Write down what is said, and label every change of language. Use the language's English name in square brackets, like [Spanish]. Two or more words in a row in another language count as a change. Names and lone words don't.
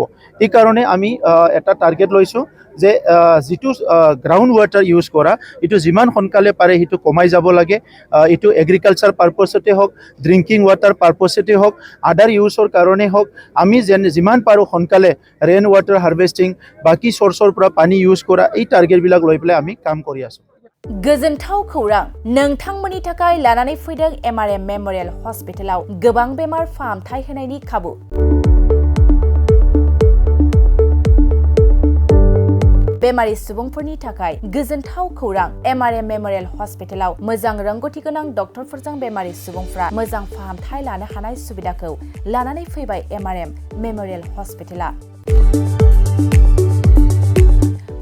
[Assamese] এই কাৰণে আমি এটা টাৰ্গেট লৈছোঁ যে যেটো [English] ground water use [Assamese] কৰা এইটো যিমান সোনকালে পাৰে সেইটো কমাই যাব লাগে। এইটো [English] agriculture purpose [Assamese] হওক, [English] drinking water purpose [Assamese] হওক, [English] other use [Assamese] কাৰণে হওক, আমি যিমান পাৰোঁ সোনকালে [English] rain water harvesting, [Assamese] বাকী চ'ৰ্চৰ পৰা পানী ইউজ কৰা, এই টাৰ্গেটবিলাক লৈ পেলাই আমি কাম কৰি আছোঁ। [Bodo] गोजोनथाव खौरां नोंथांमोननि थाखाय लानानै फैदों MRM मेमोरियल हस्पिटालाव गोबां बेमार फाहामथाय होनायनि खाबु। बेमारि सुबुंफोरनि थाखाय गोजोनथाव खौरां MRM मेमोरियल हस्पिटालाव मोजां रोंग'थि गोनां डक्टरफोरजों बेमारि सुबुंफ्रा मोजां फाहामथाय लानो हानाय सुबिदाखौ लानानै फैबाय MRM मेमोरियल हस्पिटाला।